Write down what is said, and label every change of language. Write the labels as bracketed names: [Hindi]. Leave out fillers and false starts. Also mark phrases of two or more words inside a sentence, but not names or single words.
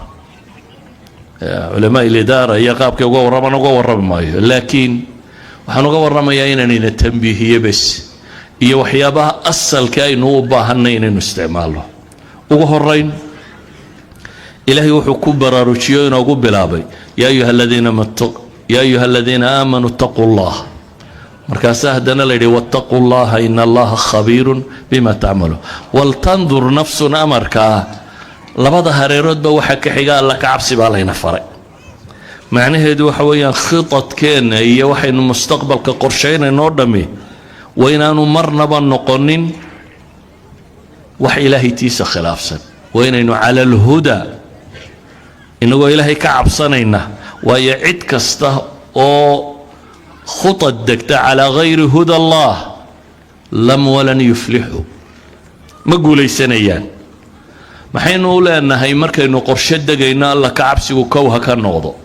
[Somali] culamaa idaara iyo qaabka uga warrami maayo laakiin waxaan uga warramayaa inaan tanbiihiyo bas iyo waxyaabaha asalka aynu u baahanay inaynu isticmaalno ugu horeyn ilaahay wuxuu ku baraarujiyo inuu bilaabay ya [Arabic] أيها الذين آمنوا اتقوا الله [Somali] markaas hadana la yiri [Arabic] واتقوا الله إن الله خبير بما تعملون ولتنظر نفس [Somali] amarka labada hareeroodba waxa ka xiga alla ka cabsi baa layna faray macnaheedu waxa weeyaan khitadkeena iyo waxaynu mustaqbalka qorsheynayno dhami waynaanu marnaba noqonin wax ilaahay tiisa khilaafsan waynaynu [Arabic] على الهدى [Somali] inagoo ilaahay ka cabsanayna waayo cid kasta oo khutad degta [Arabic] على غير هدى الله لم ولن يفلحوا [Somali] ma guulaysanayaan maxaynu u leenahay markaynu qorshe degayno alla ka cabsigu kowha ka noqdo